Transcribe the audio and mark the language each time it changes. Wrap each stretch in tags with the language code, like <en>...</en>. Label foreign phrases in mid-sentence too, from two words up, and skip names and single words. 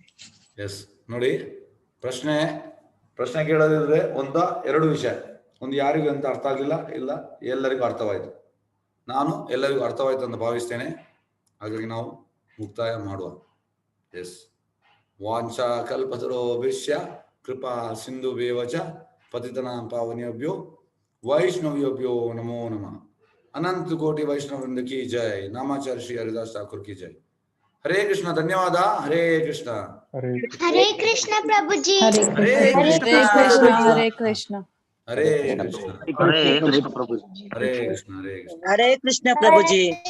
<kn>ಎಸ್, ನೋಡಿ, ಪ್ರಶ್ನೆ ಕೇಳೋದಿದ್ರೆ 1-2 ವಿಷಯ. ಒಂದು ಯಾರಿಗೂ ಅಂತ ಅರ್ಥ ಆಗ್ಲಿಲ್ಲ, ಇಲ್ಲ ಎಲ್ಲರಿಗೂ ಅರ್ಥವಾಯ್ತು. ನಾನು ಎಲ್ಲರಿಗೂ ಅರ್ಥವಾಯ್ತು ಅಂತ ಭಾವಿಸ್ತೇನೆ. ಹಾಗಾಗಿ ನಾವು ಮುಕ್ತಾಯ ಮಾಡುವ.</kn> <sa>ಎಸ್, ವಾಂಛಾ ಕಲ್ಪತರೋಭಿಶ್ಯ ಕೃಪಾ ಸಿಂಧುಭ್ಯೇವ ಚ ಪತಿತನಾಂ ಪಾವನೇಭ್ಯೋ ವೈಷ್ಣವೇಭ್ಯೋ ನಮೋ ನಮಃ.</sa> <hi>अनंत कोटि वैष्णववृंद की जय. नामाचार्य श्री हरिदास ठाकुर की जय.</hi> <kn>ಹರೇ ಕೃಷ್ಣ. ಧನ್ಯವಾದ. ಹರೇ ಕೃಷ್ಣ. ಹರೇ ಕೃಷ್ಣ ಪ್ರಭುಜಿ. ಹರೇ ಕೃಷ್ಣ. ಹರೇ ಕೃಷ್ಣ. ಹರೇ ಕೃಷ್ಣ. ಹರೇ ಕೃಷ್ಣ ಪ್ರಭುಜಿ. ಹರೇ ಕೃಷ್ಣ. ಹರೇ ಕೃಷ್ಣ. ಹರೇ ಕೃಷ್ಣ ಪ್ರಭುಜಿ.</kn>